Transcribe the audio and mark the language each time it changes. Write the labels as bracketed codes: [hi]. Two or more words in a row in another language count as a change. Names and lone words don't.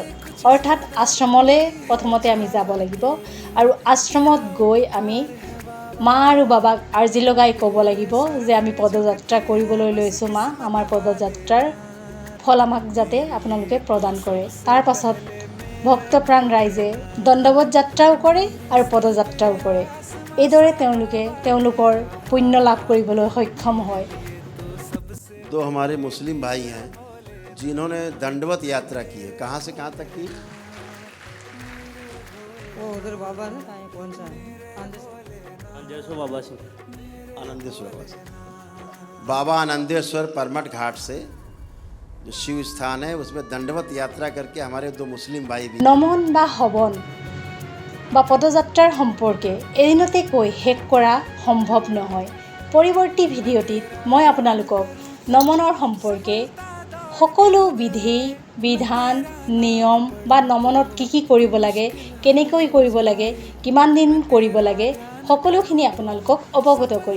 [as] অৰ্থাৎ আশ্ৰমলৈ প্ৰথমতে আমি যাব লাগিব আৰু আশ্ৰমত গৈ আমি মা আৰু বাবাক আৰ্জি লগাই ক'ব লাগিব যে আমি পদযাত্ৰা কৰিবলৈ লৈছোঁ, মা আমাৰ পদযাত্ৰাৰ ফল আমাক যাতে আপোনালোকে প্ৰদান কৰে। তাৰ পাছত ভক্তপ্ৰাণ ৰাইজে দণ্ডবোধ যাত্ৰাও কৰে আৰু পদযাত্ৰাও কৰে। এইদৰে তেওঁলোকে তেওঁলোকৰ পুণ্য লাভ কৰিবলৈ সক্ষম হয়। [hi] तो हमारे मुस्लिम भाई हैं जिन्होंने दंडवत यात्रा की है। कहाँ से कहाँ तक की? वो उधर बाबा है कौन सा आनंदेश्वर बाबा से। बाबा आनंदेश्वर परमठ घाट से जो शिव स्थान है उसमें दंडवत यात्रा करके हमारे दो मुस्लिम भाई भी [as] নমন বা হৱন বা পদযাত্ৰাৰ সম্পৰ্কে এদিনতে কৈ শেষ কৰা সম্ভৱ নহয়। পৰৱৰ্তী ভিডিঅ'টিত মই আপোনালোকক নমনৰ সম্পৰ্কে সকলো বিধি বিধান নিয়ম বা নমনত কি কৰিব লাগে, কেনেকৈ কৰিব লাগে, কিমান দিন কৰিব লাগে, সকলোখিনি আপোনালোকক অৱগত কৰিম।